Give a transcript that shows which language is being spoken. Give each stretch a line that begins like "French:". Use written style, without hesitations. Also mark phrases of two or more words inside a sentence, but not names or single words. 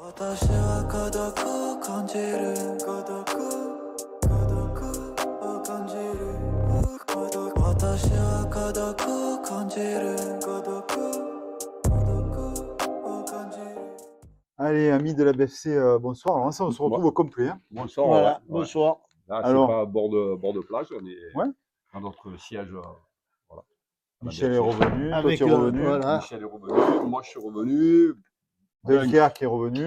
Japanese: 私は孤独を感じる。私は孤独を感じる。
French: Allez, amis de la BFC, bonsoir. Alors, ça, on se retrouve au complet, hein. Bonsoir, Voilà, ouais. bonsoir. Là, c'est Alors, pas bord de plage, on est ouais, dans notre siège. Voilà. On a Michel est bien fait. revenu, toi Avec, tu es revenu, voilà. Michel est revenu, moi je suis revenu. Delker qui est revenu,